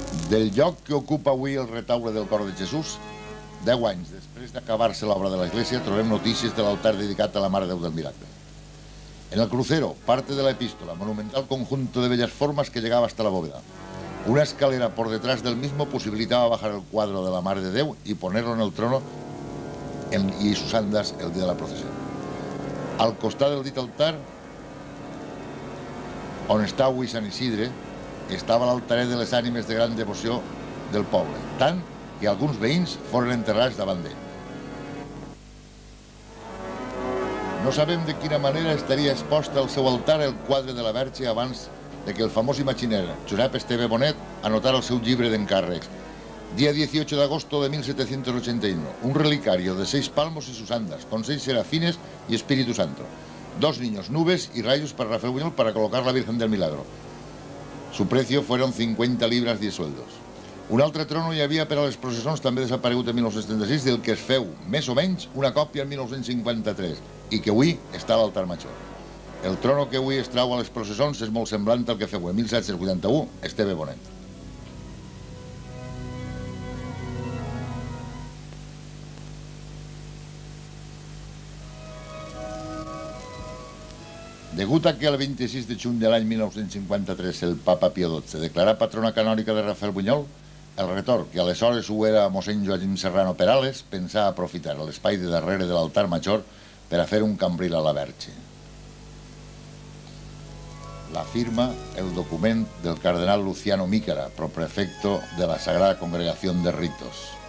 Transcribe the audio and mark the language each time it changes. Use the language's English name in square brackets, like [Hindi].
[Catalan] Del lloc que ocupa avui el retaule del Cor de Jesús, 10 anys després d'acabar-se l'obra de l'església, trobem notícies de l'altar dedicat a la Mare de Déu del Miracle. [Spanish] En el crucero, parte de la epístola, monumental conjunto de bellas formas que llegaba hasta la bóveda. Una escalera por detrás del mismo posibilitaba bajar el cuadro de la Mare de Déu y ponerlo en el trono y sus andas el día de la procesión. [Catalan] Al costat del dit altar, on està avui Sant Isidre, estava a l'altaret de les ànimes de gran devoció del poble, tant que alguns veïns foren enterrats davant d'ell. No sabem de quina manera estaria expost al seu altar el quadre de la Verge abans de que el famós imaginer Josep Esteve Bonet anotara el seu llibre d'encàrrecs. [Spanish] Día 18 de agosto de 1781, un relicario de 6 palmos y sus andas, con 6 serafines y Espíritu Santo. 2 niños, nubes y rayos para Rafael Buñol para colocar la Virgen del Milagro. Su precio fueron 50 libras 10 sueldos. [Catalan] Un altre trono hi havia per a les processons, també desaparegut en 1976, del que es feu, més o menys, una còpia en 1953, i que avui està a l'altar major. El trono que avui es trau a les processons és molt semblant al que feu en 1781 Esteve Bonet. Degut a que el 26 de juny de l'any 1953 el papa Pío XII declarà patrona canònica de Rafael Buñol, el retor, que aleshores ho era mossèn Joaquim Serrano Perales, pensà aprofitar l'espai de darrere de l'altar major per a fer un cambril a la Verge. La firma el document del cardenal Luciano Mícara, proprefecto de la Sagrada Congregación de Ritos.